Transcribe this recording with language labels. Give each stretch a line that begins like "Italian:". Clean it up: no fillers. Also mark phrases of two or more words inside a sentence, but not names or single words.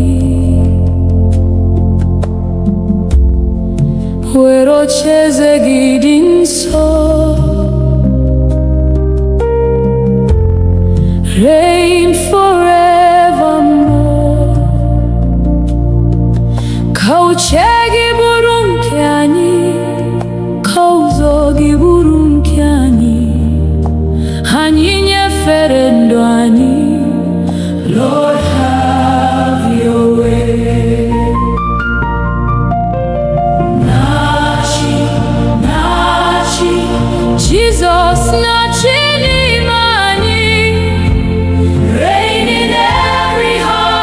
Igbo: Were ocheeze gị dị nsọ,
English: reign forevermore.
Igbo: Ka uche gị bụrụ nke anyị, ka ụzọ gị bụrụ nke anyị. Anyị nyefere ndụ anyị.
English: Lord, have your way.
Igbo: Nachi, nachi. Jesus na-achị n'ime anyị.
English: Reign in every heart.